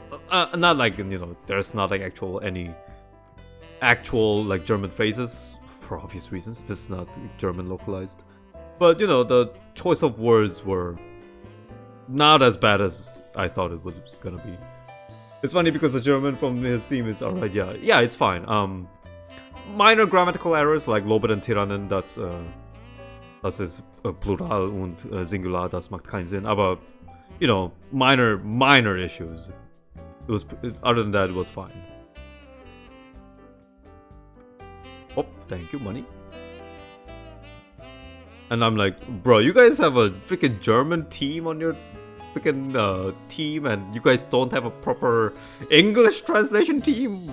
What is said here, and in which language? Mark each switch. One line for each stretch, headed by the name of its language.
English: Not like, you know, there's not like actual like German phrases for obvious reasons. This is not German localized, but you know, the choice of words were not as bad as I thought it was gonna be. It's funny because the German from his theme is alright. Yeah, it's fine. Minor grammatical errors like
German: Loben und Tyrannen, das ist Plural und Singular, das macht keinen Sinn. Aber,
English: you know, minor issues. It was, other than that, it was fine. Oh, thank you, money. And I'm like, bro, you guys have a freaking German team on your freaking team, and you guys don't have a proper English translation team?